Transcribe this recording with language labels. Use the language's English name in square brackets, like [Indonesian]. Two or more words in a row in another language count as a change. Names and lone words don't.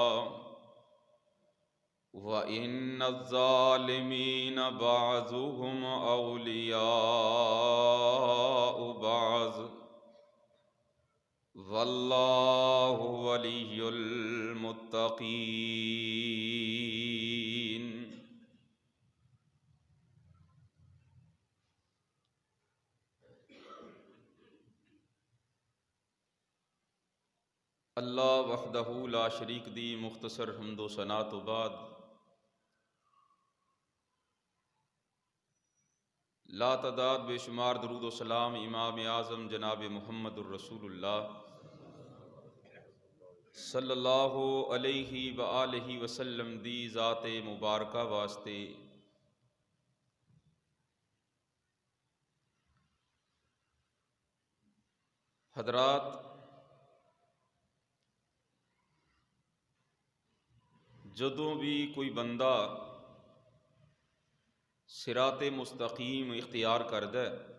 [Arabic] وإن الظالمين بعضهم أولياء بعض والله ولي المتقين. الله وحده لا شريك [Punjabi] ਦੀ ਮੁਖ਼ਤਸਰ ਹਮਦੋ ਸਨਾ ਤੋ ਬਾਦ ਲਾ ਤਾਦਾਦ ਬੇਸ਼ੁਮਾਰ ਦਰੂਦ ਵ ਸਲਾਮ ਇਮਾਮ ਆਜ਼ਮ ਜਨਾਬ [Arabic] محمد رسول الله صلى الله عليه وآله وسلم [Punjabi] ਦੀ ਜ਼ਾਤੇ ਮੁਬਾਰਕਾ ਵਾਸਤੇ ਹਜ਼ਰਾਤ, ਜਦੋਂ ਭੀ ਕੋਈ ਬੰਦਾ ਸਿਰਾਤੇ ਮੁਸਤਕੀਮ ਇਖ਼ਤਿਆਰ ਕਰਦਾ ਹੈ,